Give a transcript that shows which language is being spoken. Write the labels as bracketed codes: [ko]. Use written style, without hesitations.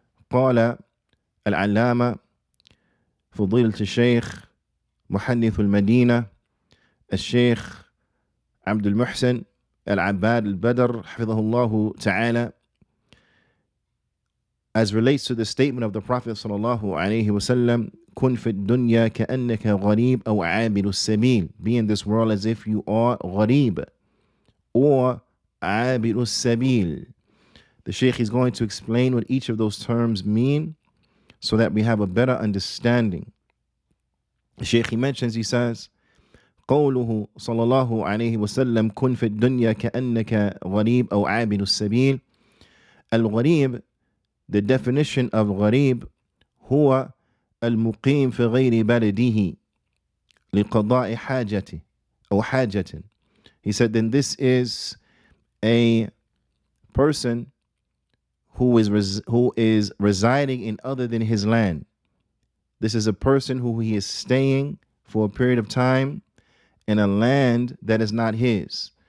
[ar] قال العلامة فضيلة الشيخ محدث المدينة الشيخ عبد المحسن العباد البدر حفظه الله تعالى, [en] as relates to the statement of the Prophet sallallahu alaihi wasallam, [ar] "Kun fi dunya ka'annaka gharib aw 'abidu sabil." [en] Be in this world as if you are gharib or 'abidu sabil. The Shaykh is going to explain what each of those terms mean so that we have a better understanding. The Shaykh, he mentions, he says, [ar] قوله صلى الله عليه وسلم كن في الدنيا كأنك غريب أو عابد السبيل. الغريب, [en] the definition of [ar] غريب, هو المقيم في غير بلده لقضاء حاجته أو حاجة. [en] He said, then this is a person who is residing in other than his land. This is a person who he is staying for a period of time in a land that is not his.